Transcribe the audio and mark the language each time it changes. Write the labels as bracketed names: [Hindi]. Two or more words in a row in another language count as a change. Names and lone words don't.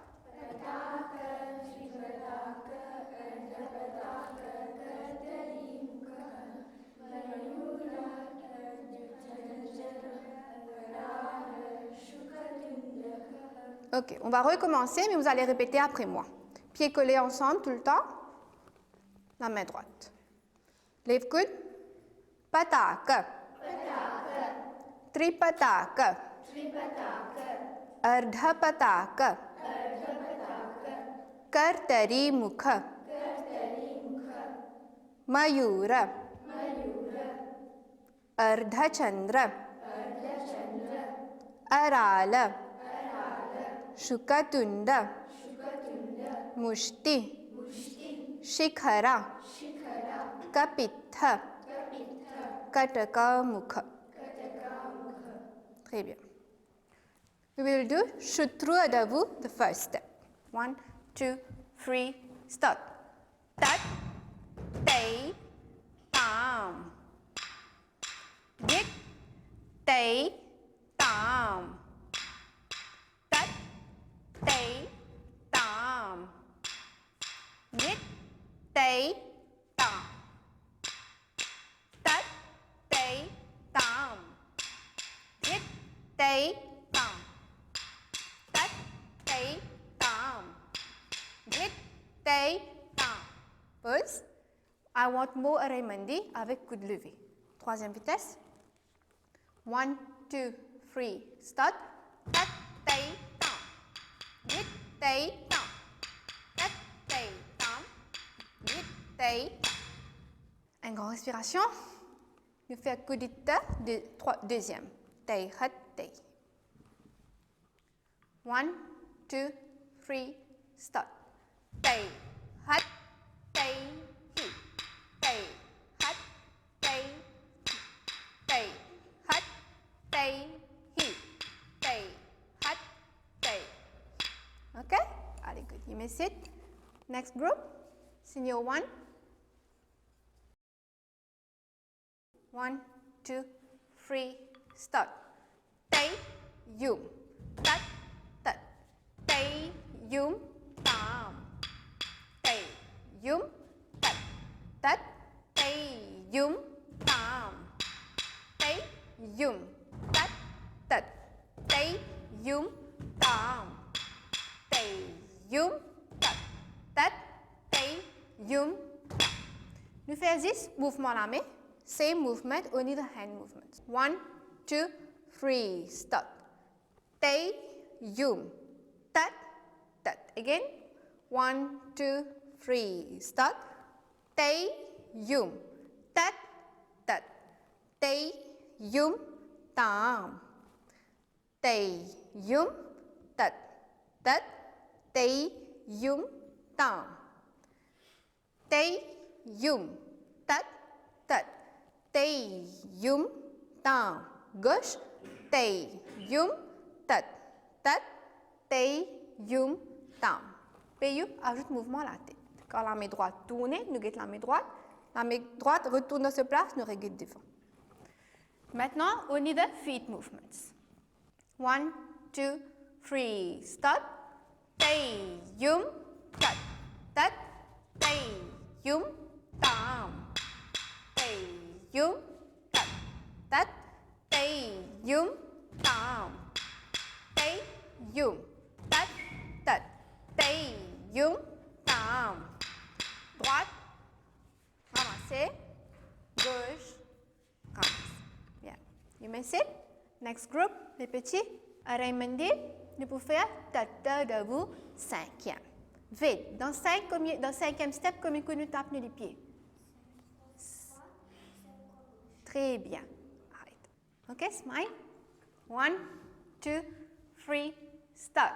[French] Ok, on va recommencer, mais vous allez répéter après moi. Pieds collés ensemble tout le temps. La main droite. Lève coude. Pataka. Tripataka. Ardha pataka. Kartari mukha. Mayura. Ardha chandra. Arala. Shukatunda. Mushti. Shikhara. Kapitha. Kataka mukha. Très bien. [English] We will do Shutru Adavu, the first step. 1, 2, 3, start. Tat, tay, tam. Dik, tay, tam. Tat, tay, tam. Dik, tay, tam. Tat, tay, tam. Dik, tay, tam. Tat, tay, tam. Dik, tay, tam. [French] Pause. [English] I want more [French] Araimandi avec coude levé. Troisième vitesse. [English] 1, 2, 3, start. Tat, tay, tam. Dik, tay, tam. Tat, tay, tam. Dik, tay. [French] Une grande respiration. Nous faisons kudita, deuxième. Tay, hat, tay. 1, 2, 3, start. Tay, hat, tay, hi. Tay, hat, tay, hi. Tay, hat, tay, hi. Tay, hat, tay. [English] Okay? Very good. You may sit. Next group. Senior 1. 1, 2, 3, start. Tay, yum. Tat, tat. Tay, yum, tam. Tay, yum, tat, tat. Tay, yum, tam. Tay, yum, tat, tat. Tay, yum, tam. Tay, yum, tat, tat. Tay, yum, tam. [French] Nous faisons 10 mouvements la main. [English] Same movement, only the hand movements. 1, 2, 3, start. Tay, yum, tat, tat. Again. 1, 2, 3, start. Tay, yum, tat, tat. Tay, yum, tam. Tay, yum, tat, tat. Tay, yum, tam. Tay, yum, tat, tat. Tay, yum, tam. Gauche. Tay, yum, tat, tat. Tay, yum, tam. Payu, [French] ajoute mouvement à la tête. Quand la main droite tourne, nous guettons la main droite. La main droite retourne dans sa place, nous reguettons devant. Maintenant, on [English] need the feet movements. 1, 2, 3, start. Tay, yum, tat, tat. Tay, yum, tam. Tay, yum, tat, tat. Tay, yum, tam. Tay, yum. Tat, tat. Tay, yum, tam. [French] Droite, ramasser. Gauche, ramasser. Bien. [English] You may sit. Next group, [French] les petits. Raymondé, nous pouvons faire tata debout, cinquième. Vite. Dans cinquième step, combien que nous tapons les pieds? Très bien. Arrête. [English] OK, smile. 1, 2, 3, start.